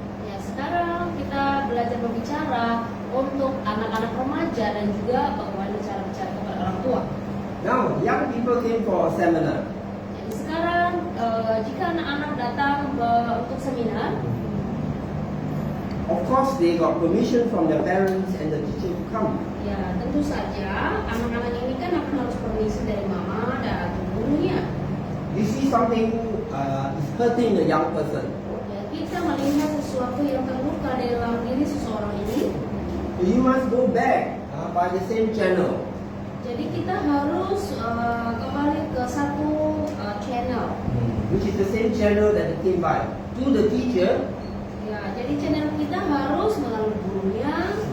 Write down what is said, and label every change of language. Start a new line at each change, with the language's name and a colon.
Indonesian: Ya sekarang kita belajar berbicara untuk anak-anak remaja dan juga bagaimana cara bicara kepada orang tua.
English: Now, young people came for a seminar.
Indonesian: Jadi sekarang jika anak-anak datang untuk seminar,
English: Of course, they got permission from their parents and the teacher to come.
Indonesian: ya tentu saja anak-anak ini kan akan harus permisi dari mama dan gurunya.
English: You see something is hurting the young person.
Indonesian: Ya, kita melihat sesuatu yang terluka di dalam diri seseorang ini.
English: You must go back by the same channel.
Indonesian: Jadi kita harus kembali ke satu channel.
English: Which is the same channel that they came by. To the teacher
Indonesian: Ya, jadi channel kita harus melalui gurunya